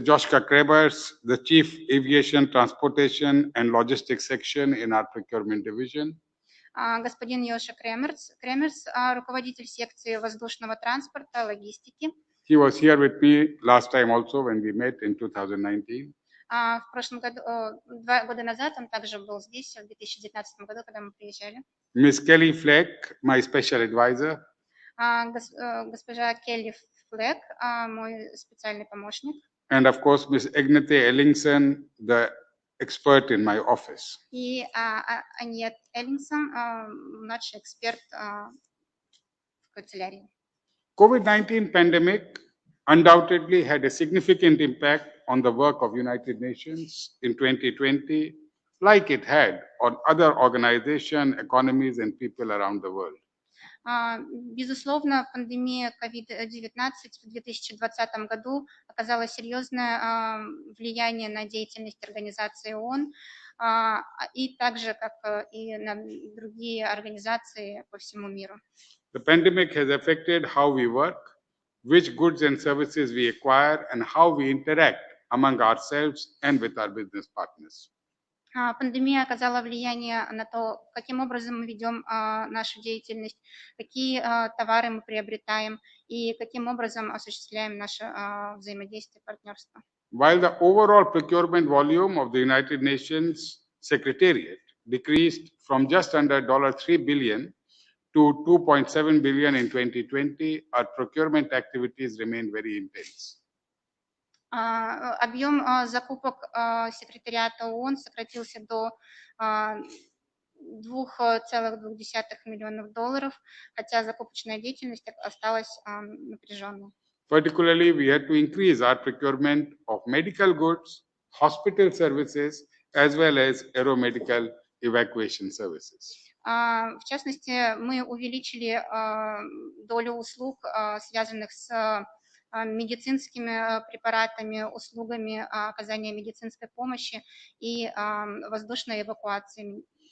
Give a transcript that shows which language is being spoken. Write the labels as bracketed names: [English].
[English] Joshka Krebers, the Chief Aviation Transportation and Logistics Section in our Procurement Division. [Russian] Господин Йоша Кремерс, руководитель секции воздушного транспорта, логистики. [English] He was here with me last time also when we met in 2019. [Russian] В прошлом году, 2 года назад, он также был здесь, в 2019 году, когда мы приезжали. [English] Ms. Kelly Fleck, my special advisor. [Russian] Госпожа Келли Флек, мой специальный помощник. [English] And of course, Ms. Agnete Ellingson, the expert in my office. [Russian] И Аньет Эллингсон, младший эксперт в канцелярии. [English] COVID-19 pandemic undoubtedly had a significant impact on the work of United Nations in 2020, like it had on other organizations, economies, and people around the world. [Russian] Безусловно, пандемия COVID-19 в 2020 году оказала серьезное влияние на деятельность организации ООН, и также, как и на другие организации по всему миру. [English] The pandemic has affected how we work, which goods and services we acquire, and how we interact among ourselves and with our business partners. [Russian] Пандемия оказала влияние на то, каким образом мы ведем нашу деятельность, какие товары мы приобретаем и каким образом осуществляем наше взаимодействие, партнерство. [English] While the overall procurement volume of the United Nations Secretariat decreased from just under $3 billion to $2.7 billion in 2020, our procurement activities remain very intense. [Russian] Объем закупок секретариата ООН сократился до $2,2 миллиона, хотя закупочная деятельность осталась напряженной. [English] Particularly, we had to increase our procurement of medical goods, hospital services, as well as aeromedical evacuation services. [Russian] В частности, мы увеличили долю услуг, связанных с медицинскими препаратами, услугами оказания медицинской помощи и воздушной эвакуации.